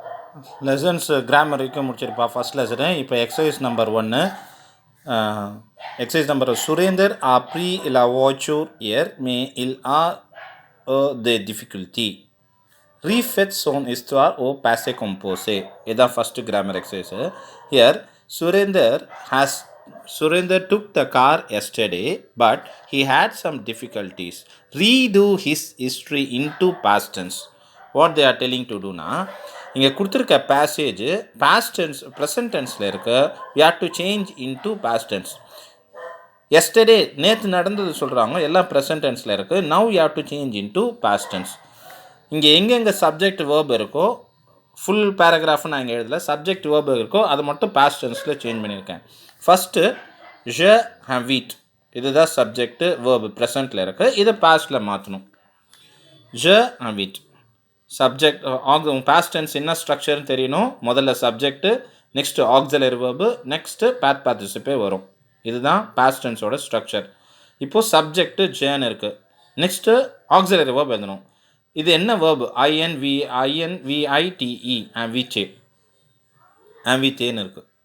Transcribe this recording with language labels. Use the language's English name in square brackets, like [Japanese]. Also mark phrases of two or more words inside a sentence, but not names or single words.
[English] lessons grammar [Tamil] வரைக்கும் முடிச்சிருப்பா [English] first lesson. [Tamil] இப்போ [English] exercise number [Tamil] 1. [French] exercice number Surinder a pris la voiture hier mais il a des difficultés. Refait son histoire au passé composé. [English] This is first grammar exercise. Here Surinder took the car yesterday but he had some difficulties. Redo his history into past tense. What they are telling to do na, [Tamil] இங்கே கொடுத்துருக்க [English] passage past tense present tense இருக்கு. we have to change into past tense. [Tamil] yesterday நேற்று நடந்தது சொல்கிறாங்க, எல்லாம் [English] present tense [Tamil] இருக்குது. [English] now you have to change into past tense. [Tamil] இங்கே எங்கெங்கே [English] subject verb [Tamil] இருக்கோ, [English] full paragraph [Tamil] நான் இங்கே எழுதலை, [English] subject verb [Tamil] இருக்கோ அதை மட்டும் [English] past tense change [Tamil] பண்ணியிருக்கேன். [French] ஃபஸ்ட்டு je habite, [Tamil] இதுதான் [English] subject verb present [Tamil] இருக்குது, இதை பாஸ்ட்டில் மாற்றணும். [French] je habite [English] subject past tense [Tamil] என்ன ஸ்ட்ரக்சர்னு தெரியணும். முதல்ல சப்ஜெக்ட்டு, நெக்ஸ்ட்டு [English] auxiliary verb, [Tamil] நெக்ஸ்ட்டு [French] passé participe [Tamil] வரும். இதுதான் [English] past tense [Tamil] ஸ்ட்ரக்சர். இப்போது சப்ஜெக்ட்டு ஜேன்னு இருக்குது, நெக்ஸ்ட்டு [English] auxiliary verb [Tamil] எழுதணும். இது என்ன வேர்பு? INVITE ஆம்பிச்சே, ஆம்பிச்சேன்னு இருக்குது.